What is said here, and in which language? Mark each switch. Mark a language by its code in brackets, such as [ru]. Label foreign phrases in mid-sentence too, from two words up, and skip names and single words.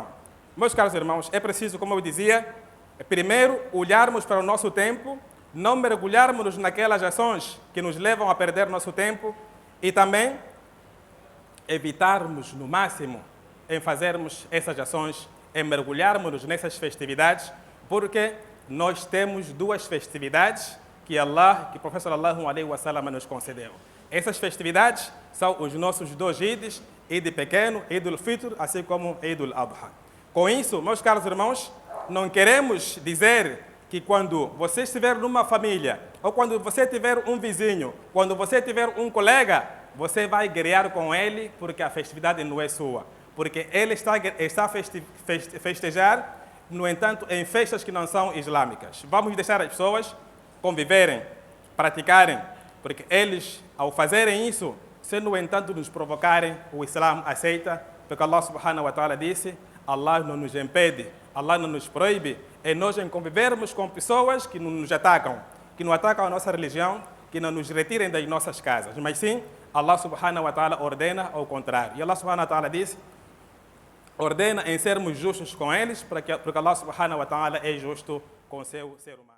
[pt] Meus caros irmãos, é preciso, como eu dizia, primeiro olharmos para o nosso tempo, não mergulharmos naquelas ações que nos levam a perder nosso tempo e também evitarmos, no máximo, em fazermos essas ações, em mergulharmos nessas festividades, porque nós temos duas festividades que o profeta [ar] صلى الله عليه وسلم [pt] nos concedeu. Essas festividades são os nossos dois Eids, Eid pequeno, Eid al-Fitr, assim como Eid al-Adha. Com isso, meus caros irmãos, não queremos dizer que quando você estiver numa família, ou quando você tiver um vizinho, quando você tiver um colega, você vai guerrear com ele porque a festividade não é sua. Porque ele está a festejar, no entanto, em festas que não são islâmicas. Vamos deixar as pessoas conviverem, praticarem, porque eles, ao fazerem isso, se no entanto nos provocarem, o Islã aceita, porque Allah [ar] سبحانه وتعالى [pt] disse: Allah não nos impede, Allah não nos proíbe, é nós convivermos com pessoas que não nos atacam, que não atacam a nossa religião, que não nos retirem das nossas casas, mas sim, Allah [ar] سبحانه وتعالى [pt] ordena ao contrário. E Allah [ar] سبحانه وتعالى [pt] diz: ordena em sermos justos com eles, porque Allah [ar] سبحانه وتعالى [pt] é justo com o seu ser humano.